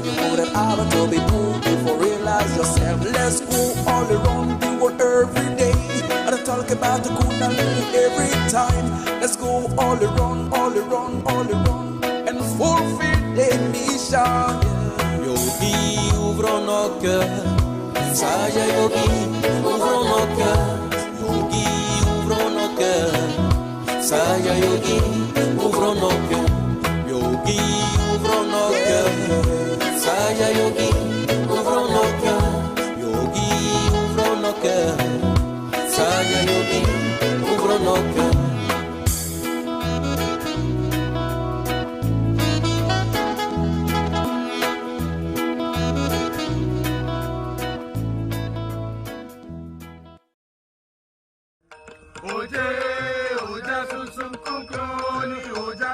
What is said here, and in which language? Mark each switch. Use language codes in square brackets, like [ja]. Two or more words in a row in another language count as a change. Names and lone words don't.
[en] You wouldn't have to be poor before realize yourself. Let's go all around the world every day and talk about the Kundalini every time. Let's go all around, all around, all around and fulfill the mission. [fr] Yogi, ouvrons nos cœurs. Saya Yogi, ouvrons nos cœurs. Yogi, ouvrons nos cœurs. Saya Yogi, ouvrons nos cœurs. Yogi, ouvrons nos cœurs. Saya Yogi, ouvrons nos cœurs. Yogi, ouvrons nos cœurs. Saya Yogi, ouvrons nos cœurs. Oje, oja sum sum konkoni oja.